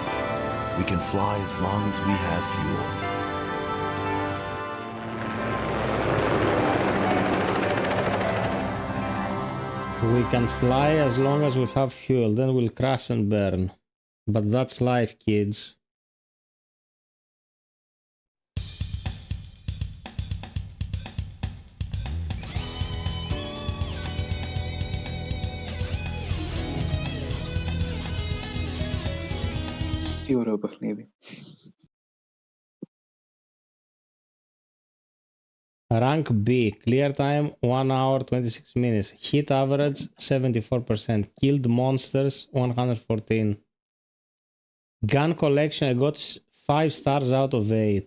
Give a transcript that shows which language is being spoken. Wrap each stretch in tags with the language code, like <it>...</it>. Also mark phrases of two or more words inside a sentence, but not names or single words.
<en>We can fly as long as we have fuel. We can fly as long as we have fuel, then we'll crash and burn. But that's life, kids.</en> <el>Τι ωραίο παιχνίδι.</el> <en>Rank B, clear time 1 hour 26 minutes, hit average 74%, killed monsters 114. Gun collection, I got 5 stars out of 8.</en>